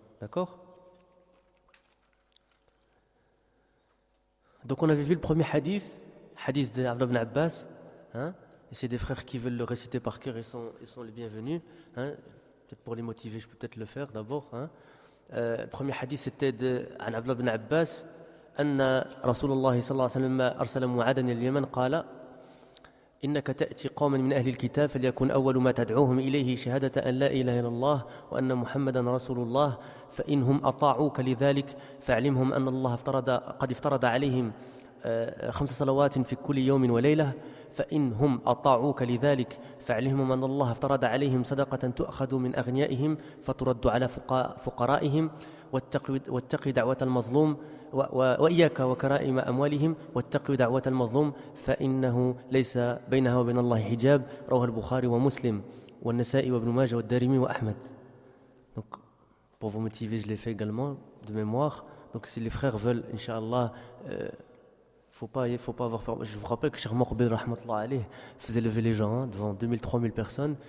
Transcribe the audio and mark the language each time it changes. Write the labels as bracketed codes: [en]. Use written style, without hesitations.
[fr] D'accord, donc on avait vu le premier hadith d'Abdullah ibn Abbas, hein. Et c'est des frères qui veulent le réciter par cœur, ils sont les bienvenus. Hein. Peut-être pour les motiver, je peux peut-être le faire d'abord. Hein. Le premier hadith, c'était de Abdullah ibn Abbas, [ar] أن رسول الله صلى الله عليه وسلم أرسل معادا إلى اليمن قال إنك تأتي قوما من أهل الكتاب فليكن أول ما تدعوهم إليه شهادة أن لا إله إلا الله وأن محمدا رسول الله فإنهم أطاعوك لذلك فاعلمهم أن الله قد افترض عليهم 5 صلوات في كل يوم وليلة فإنهم أطاعوك لذلك فاعلمهم أن الله افترض عليهم صدقة تؤخذ من أغنيائهم فترد على فقرائهم واتقي دعوة المظلوم وإياك وكرائم أموالهم واتقي دعوة المظلوم فإنه ليس بينها وبين الله حجاب رواه البخاري ومسلم والنسائي وابن ماجه والدارمي وأحمد. [fr] Donc, pour vous motiver, je l'ai fait également de mémoire. Donc, si les frères veulent, inshallah, faut pas avoir peur. Je vous rappelle que Cheikh Mokbel rahmatullah alayh faisait lever les gens hein, devant 2000, 3000 personnes.